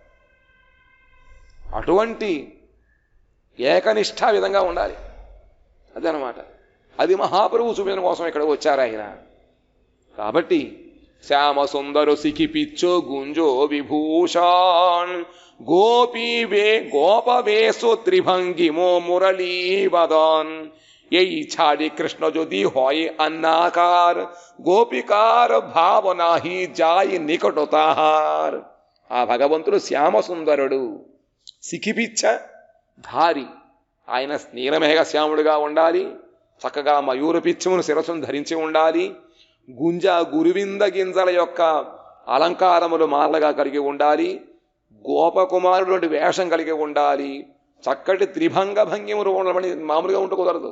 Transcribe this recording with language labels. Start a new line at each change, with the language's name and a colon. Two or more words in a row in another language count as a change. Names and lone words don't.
Telugu: అటువంటి ఏకనిష్ఠా విధంగా ఉండాలి. అదనమాట. అది మహాప్రభు చూపించడం కోసం ఇక్కడ వచ్చారు ఆయన.
Bangla: కాబట్టి শ্যাম সুন্দর শিখিপিচ্ছ গুঞ্জা বিভূষণ গোপবেশো ত্রিভঙ্গিমো মুরলী বদন। এই ছাড়ি কৃষ্ণ যদি হয় অন্নাকার, গোপিকার ভাব নাহি যায় নিকট তাহার.
Telugu: ఆ భగవంతుడు శ్యామ సుందరుడు, సిఖిపిచ్చ ధారి. ఆయన నీలమేఘ శ్యాముడుగా ఉండాలి, చక్కగా మయూర పిచ్చమును శిరస్సును ధరించి ఉండాలి, గురువింద గింజల యొక్క అలంకారములు మాలగా కలిగి ఉండాలి, గోపకుమారుడు వేషం కలిగి ఉండాలి, చక్కటి త్రిభంగ భంగిమలు ఉండమని మామూలుగా ఉంటూ కుదరదు.